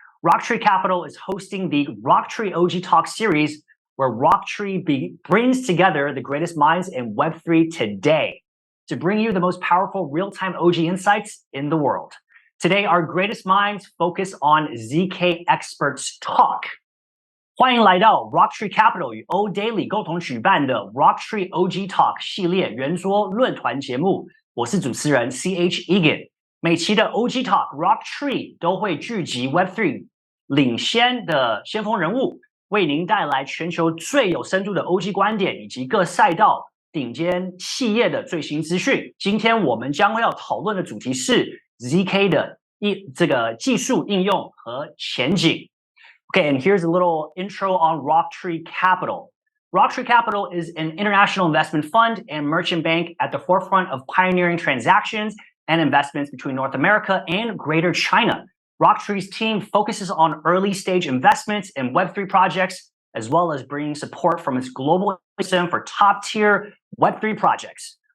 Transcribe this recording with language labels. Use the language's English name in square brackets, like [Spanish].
[English] RockTree Capital is hosting the RockTree OG Talk series, where RockTree brings together the greatest minds in Web3 today to bring you the most powerful real-time OG insights in the world. Today, our greatest minds focus on ZK Experts Talk. [Chinese] 欢迎来到 RockTree Capital 与 O Daily 共同举办的 RockTree OG Talk 系列圆桌论坛节目，我是主持人 CH Egan。每期的 OG Talk RockTree 都会聚集 Web3 领先的先锋人物，为您带来全球最有深度的 OG 观点以及各赛道顶尖企业的最新资讯。今天我们将会要讨论的主题是 ZK 的这个技术应用和前景。 [English] Okay, and here's a little intro on RockTree Capital. RockTree Capital is an international investment fund and merchant bank at the forefront of pioneering transactions and investments between North America and Greater China. RockTree's team focuses on early-stage investments in Web3 projects, as well as bringing support from its global ecosystem for top-tier Web3 projects.